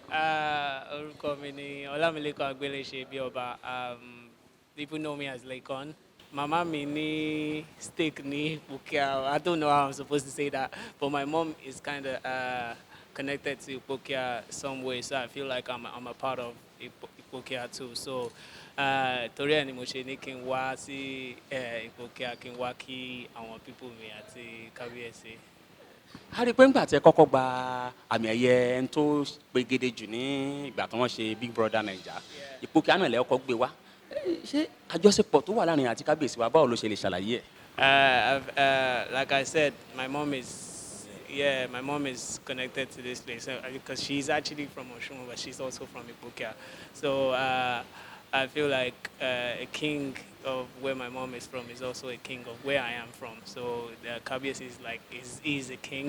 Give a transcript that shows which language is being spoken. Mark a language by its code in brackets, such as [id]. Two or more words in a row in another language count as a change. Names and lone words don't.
[yo] Orúkọ mi ni Ọlámilékan Agbéléṣe bí ọba. [en] People know me as Laycon. [yo] Mama mi ní stake ní Ipokia. [en] I don't know how I'm supposed to say that, but my mom is kind of connected to Ipokia some way, so I feel like I'm a part of Ipokia too. [yo] So torí ẹ̀ ni mo ṣe ní kí n wá sí Ipokia kí n wá kí àwọn people mi àti Kabiyesi. A rí i pé ńgbà tí ẹ kọ́kọ́ gba àmì ẹ̀yẹ ẹni tó gbégede jù ní ìgbà tí wọ́n ṣe Big Brother Naija Ipokia náà lẹ́ ọkọ̀ gbé wá ṣé àjọṣepọ̀ tó wà láàrin àti Kabiyesi wa báwo ló ṣe lè ṣàlàyé ẹ̀. [en] Like I said, my mom is connected to this place because she's actually from Oshun, but she's also from Ipokia. So I feel like a king of where my mom is from is also a king of where I am from. So Kabiyesi is a king.